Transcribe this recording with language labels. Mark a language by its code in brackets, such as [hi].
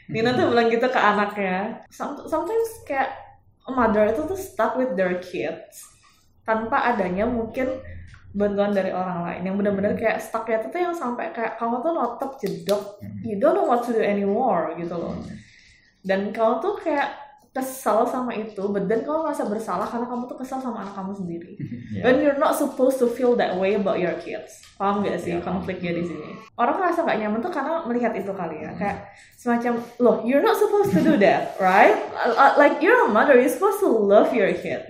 [id] Nina tuh bilang gitu ke anaknya. Sometimes kayak a mother itu tuh [en] stuck with their kids [id] tanpa adanya mungkin bantuan dari orang lain, yang benar-benar kayak stucknya tuh yang sampai kayak kamu tuh notok jedok, [en] you don't know what to do anymore [id] gitu loh. Dan kamu tuh kayak kesal sama itu, [en] but then [id] kamu merasa bersalah karena kamu tuh kesal sama anak kamu sendiri. [en] When you're not supposed to feel that way about your kids. [id] Paham gak sih konfliknya di sini? Orang merasa gak nyaman tuh karena melihat itu kali ya. Kayak semacam, loh, [en] you're not supposed to do that, right? Like you're a mother, you're supposed to love your kid.